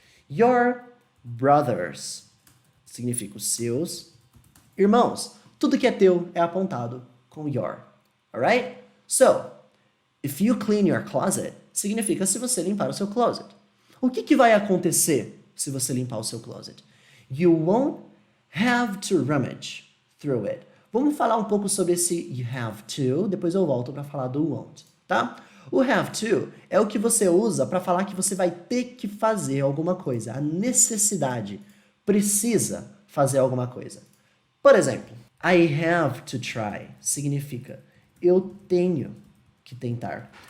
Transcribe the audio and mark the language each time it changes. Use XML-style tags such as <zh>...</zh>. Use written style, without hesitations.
<en>Your brothers.</en> <pt>Significa os seus irmãos. Tudo que é teu é apontado com your. Alright?</pt> <en>So, if you clean your closet,</en> <pt>significa se você limpar o seu closet. O que vai acontecer se você limpar o seu closet?</pt> <en>You won't have to rummage through it.</en> <pt>Vamos falar um pouco sobre esse</pt> <en>you have to,</en> <pt>depois eu volto para falar do won't, tá? O have to é o que você usa para falar que você vai ter que fazer alguma coisa. A necessidade precisa fazer alguma coisa. Por exemplo,</pt> <en>I have to try</en> <pt>significa eu tenho que tentar.</pt>